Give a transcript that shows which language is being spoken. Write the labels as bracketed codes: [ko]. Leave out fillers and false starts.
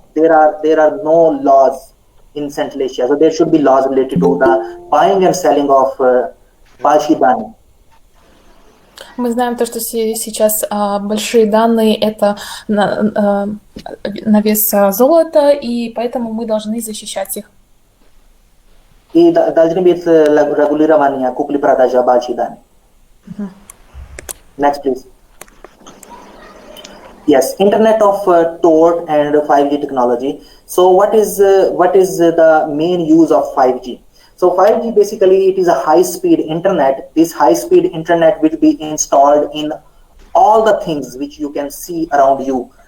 [en] There are no laws in Central Asia, so there should be laws related to the buying and selling of большие данные. [ru] Мы знаем то, что сейчас большие данные — это на вес золота, и поэтому мы должны защищать их. И должны быть регулирования купли-продажи больших данных. [en] Next, please. Yes, Internet of Thought and 5G technology. So what is the main use of 5G? So 5G basically it is a high-speed internet. This high-speed internet will be installed in all the things which you can see around you.